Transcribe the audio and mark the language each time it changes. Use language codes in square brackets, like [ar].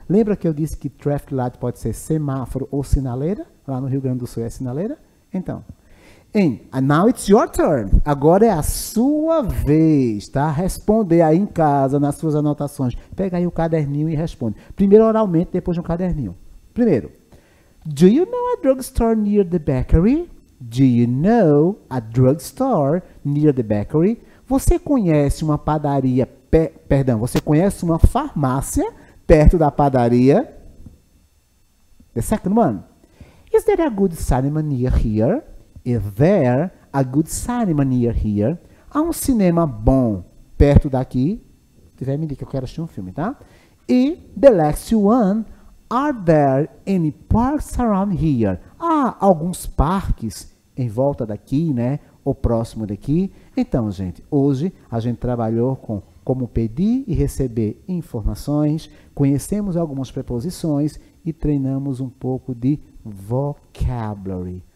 [pt] Lembra que eu disse que traffic light pode ser semáforo ou sinaleira? Lá no Rio Grande do Sul é sinaleira? Então. [en] And now it's your turn. [pt] Agora é a sua vez, tá? Responder aí em casa, nas suas anotações. Pega aí o caderninho e responde. Primeiro oralmente, depois no caderninho. Primeiro. [en] Do you know a drugstore near the bakery? Do you know a drugstore near the bakery? [pt] Você conhece uma padaria, você conhece uma farmácia perto da padaria? [en] The second one. Is there a good cinema near here? Is there a good cinema near here? [pt] Há um cinema bom perto daqui? Se tiver, me diga que eu quero assistir um filme, tá? [en] E the last one. Are there any parks around here? [pt] Há alguns parques em volta daqui, né? Ou próximo daqui. Então, gente, hoje a gente trabalhou com como pedir e receber informações, conhecemos algumas preposições e treinamos um pouco de vocabulary.